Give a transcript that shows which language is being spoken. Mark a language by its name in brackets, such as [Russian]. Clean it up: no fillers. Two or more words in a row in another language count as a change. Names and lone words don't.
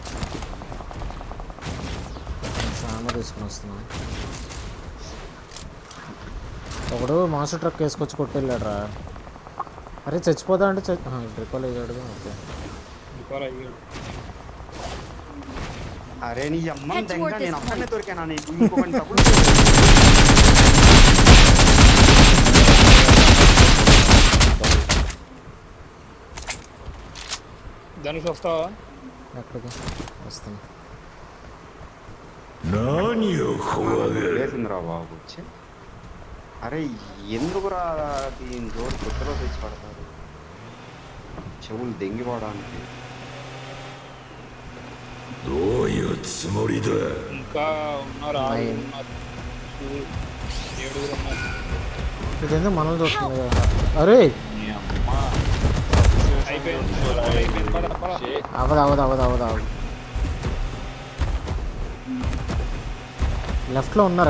[Telugu] సామ తీసుకుని వస్తున్నాను. ఒకడు మాస్టర్ ట్రక్ వేసుకొచ్చి కొట్టెళ్ళాడు రా. అరే చచ్చిపోతా అంటే ట్రిపల్ అయ్యాడు. ఓకే అరే నీ అమ్మని [English] Head [Telugu] దెంగ, [English] toward this [Telugu] నేను ఒక్కనే [English] point. [Telugu] దొరికానా నీకు? ఇంకొకటి తప్పుడు. ధనుష్ వస్తావా? ఎక్కడికి వస్తాను. [Japanese] 何を怖がる。 [Telugu] లేసిందిరా బాబు వచ్చి. అరే ఎందుకురా దీని జోడు కొత్తలో తెచ్చి పడతారు, చెవులు దెంగిపోవడానికి. [Japanese] どういうつもりだ。 [Telugu] ఇంకా ఉన్నారు, ఆరుగురు ఉన్నారు, ఏడుగురు ఉన్నారు. ఇదేందో మనల్ని చూస్తుంది కదా. అరే అయిపోయింది అయిపోయింది. పద పద. అవదు అవదు అవదు అవదు అవదు. లెఫ్ట్లో ఉన్నారు.